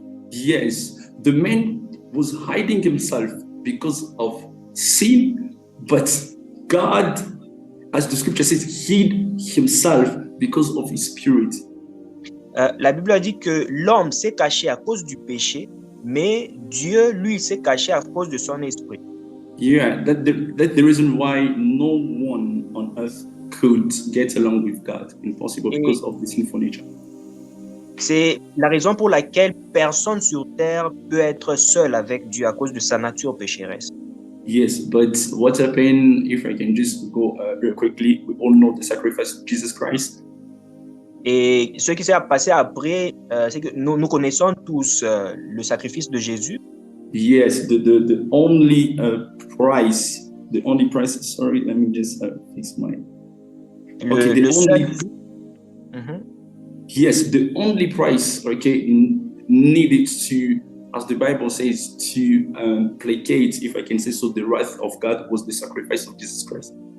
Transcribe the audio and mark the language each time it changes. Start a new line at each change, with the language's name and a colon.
English: Yes, the man was hiding himself because of sin, but God, as the scripture says, hid himself because of his spirit.
French: La Bible a dit que l'homme s'est caché à cause du péché, mais Dieu, lui, s'est caché à cause de son esprit.
English: Yeah, that's the reason why no one on earth could get along with God. Impossible, because of the sinful nature.
French: C'est la raison pour laquelle personne sur terre peut être seul avec Dieu à cause de sa nature pécheresse.
English: Yes, but what happened, if I can just go real quickly, we all know the sacrifice of Jesus Christ.
French: Et ce qui s'est passé après, c'est que nous connaissons tous le sacrifice de Jésus.
English: Yes, the only price, sorry, let me just fix my... Okay, the only... Yes, the only price, needed to, as the Bible says, to placate, if I can say so, the wrath of God was the sacrifice of Jesus Christ.